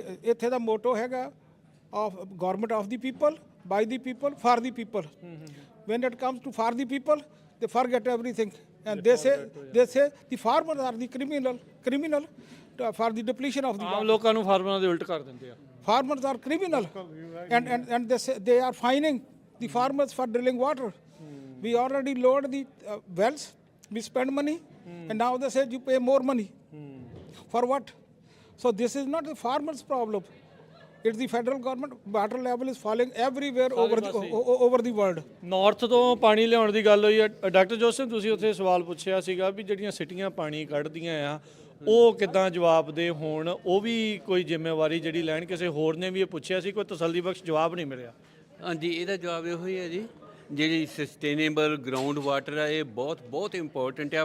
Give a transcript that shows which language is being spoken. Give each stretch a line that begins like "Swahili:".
Punjabi: ਇੱਥੇ ਦਾ ਮੋਟੋ ਹੈਗਾ
English: Of government of the people, by the people, for the people. When it comes to for the people, they forget everything, and they say the farmers are the criminal for the depletion of the
Punjabi: ਆਮ ਲੋਕਾਂ ਨੂੰ ਫਾਰਮਰਾਂ ਦੇ ਉਲਟ ਕਰ ਦਿੰਦੇ ਆ।
English: Farmers are criminal, and they say they are fining the farmers for drilling water. We already lowered the wells, we spend money, and now they say you pay more money. For what? So this is not the farmers' problem. It's the federal government. Water level is falling everywhere over the world.
Punjabi: North ਤੋਂ ਪਾਣੀ ਲਿਆਉਣ ਦੀ ਗੱਲ ਹੋਈ ਹੈ। Doctor Joseph, ਤੁਸੀਂ ਉੱਥੇ ਸਵਾਲ ਪੁੱਛਿਆ ਸੀਗਾ ਵੀ ਜਿਹੜੀਆਂ ਸਿਟੀਆਂ ਪਾਣੀ ਕੱਢਦੀਆਂ ਆ, ਉਹ ਕਿੱਦਾਂ ਜਵਾਬ ਦੇ ਹੋਣ, ਉਹ ਵੀ ਕੋਈ ਜ਼ਿੰਮੇਵਾਰੀ ਜਿਹੜੀ ਲੈਣ। ਕਿਸੇ ਹੋਰ ਨੇ ਵੀ ਇਹ ਪੁੱਛਿਆ ਸੀ, ਕੋਈ ਤਸੱਲੀਬਖਸ਼ ਜਵਾਬ ਨਹੀਂ ਮਿਲਿਆ। ਹਾਂਜੀ, ਇਹਦਾ ਜਵਾਬ ਇਹੋ ਹੀ ਹੈ ਜੀ, ਜਿਹੜੀ ਸਸਟੇਨੇਬਲ ਗਰਾਊਂਡ ਵਾਟਰ ਆ, ਇਹ ਬਹੁਤ ਇੰਪੋਰਟੈਂਟ ਆ।